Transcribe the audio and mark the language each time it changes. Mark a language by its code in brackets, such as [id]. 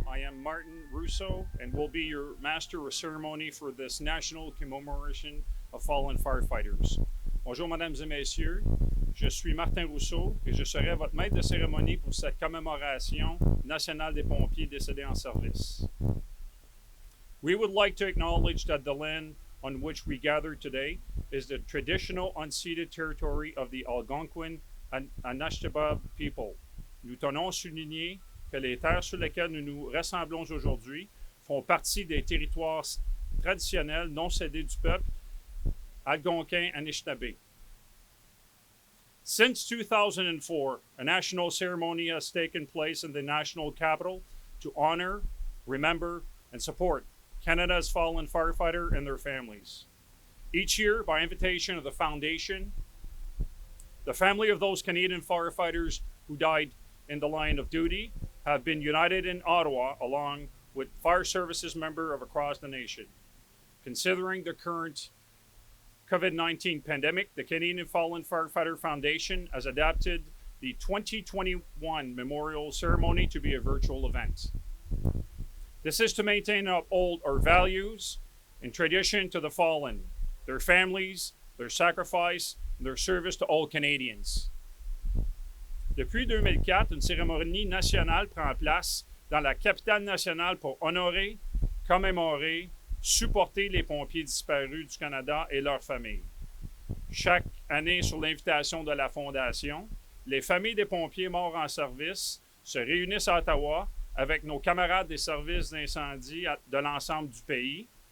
[en] I am Martin Russo and will be your master of ceremony for this national commemoration of fallen firefighters. [fr] Bonjour, mesdames et messieurs. Je suis Martin Rousseau et je serai votre maître de cérémonie pour cette commémoration nationale des pompiers décédés en service. [en] We would like to acknowledge that the land on which we gather today is the traditional unceded territory of the Algonquin and Anishinaabe people. [fr] Nous tenons à souligner que les terres sur lesquelles nous nous rassemblons aujourd'hui font partie des territoires traditionnels non cédés du peuple algonquin Anishinaabe. [en] Since 2004, a national ceremony has taken place in the national capital to honor, remember, and support Canada's fallen firefighter and their families. Each year, by invitation of the Foundation, the family of those Canadian firefighters who died in the line of duty have been united in Ottawa along with fire services members across the nation. Considering the current COVID-19 pandemic, the Canadian Fallen Firefighter Foundation has adapted the 2021 memorial ceremony to be a virtual event. This is to maintain and uphold our values and tradition to the fallen, their families, their sacrifice, and their service to all Canadians. [fr] Depuis 2004, une cérémonie nationale prend place dans la capitale nationale pour honorer, commémorer, supporter les pompiers disparus du Canada et leurs familles. Chaque année, sur l'invitation de la Fondation, les familles des pompiers morts en service se réunissent à Ottawa avec nos camarades des services d'incendie de l'ensemble du pays.